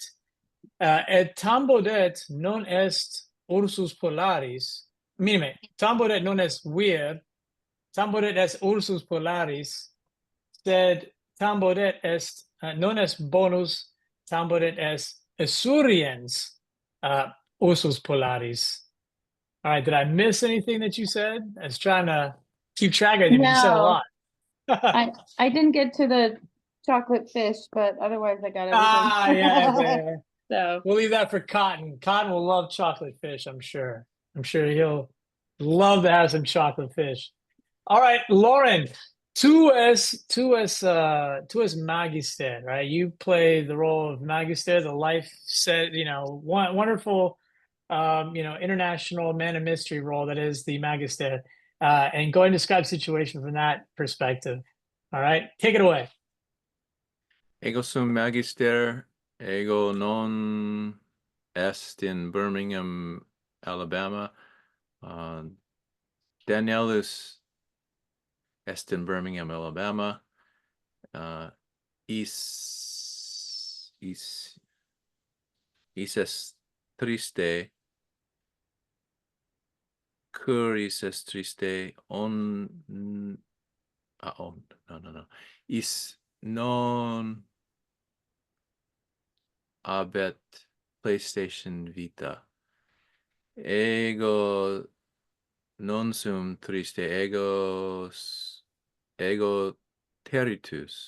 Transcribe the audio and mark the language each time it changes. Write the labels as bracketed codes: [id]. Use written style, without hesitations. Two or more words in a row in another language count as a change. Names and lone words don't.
[la] Et Tom Bodette non est ursus polaris. Minime, Tom Bodette non est vir, Tom Bodette est ursus polaris, sed Tom Bodette est non est bonus, Tom Bodette est esuriens ursus polaris. [en] All right, did I miss anything that you said? I was trying to keep track of you, but you said a No. lot. I didn't get to the chocolate fish, but otherwise I got everything. Yeah. So We'll leave that for Cotton. Cotton will love chocolate fish, I'm sure. I'm sure he'll love to have some chocolate fish. All right, Lauren, [la] tu es Magistead, [en] right? You play the role of Magister, the life set, wonderful, international man of mystery role that is the Magister, and go and describe the situation from that perspective. All right, take it away. [la] Ego sum Magister, ego non est in Birmingham, Alabama. Danielus est in Birmingham, Alabama. Is es triste. Curis es triste. [en] No. [la] Is non habet PlayStation Vita. Ego non sum triste, ego territus.